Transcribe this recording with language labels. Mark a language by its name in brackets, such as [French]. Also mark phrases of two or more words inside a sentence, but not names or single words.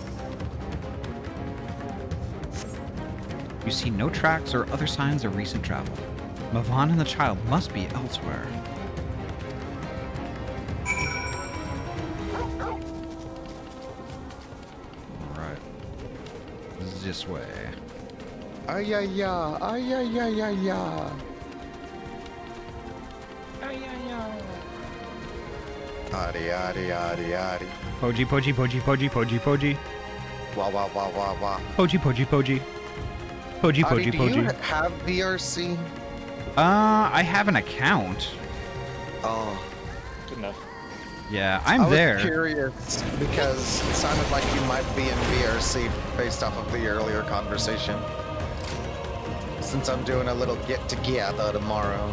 [English] You see no tracks or other signs of recent travel. Mavan and the child must be elsewhere. Alright. This way. Ay, ay, ay, ay, ay, ay, ay, ay. Ahty, ahty, ahty, ahty. Poji, poji, poji, poji, poji, poji. Wah, wah, wah, wah, wah. Poji, poji, poji. Poji, Ahty, poji, do you poji. have VRC? I have an account. Oh, good enough. Yeah, I I'm was there. curious because it sounded like you might be in VRC based off of the earlier conversation. Since I'm doing a little get-together tomorrow.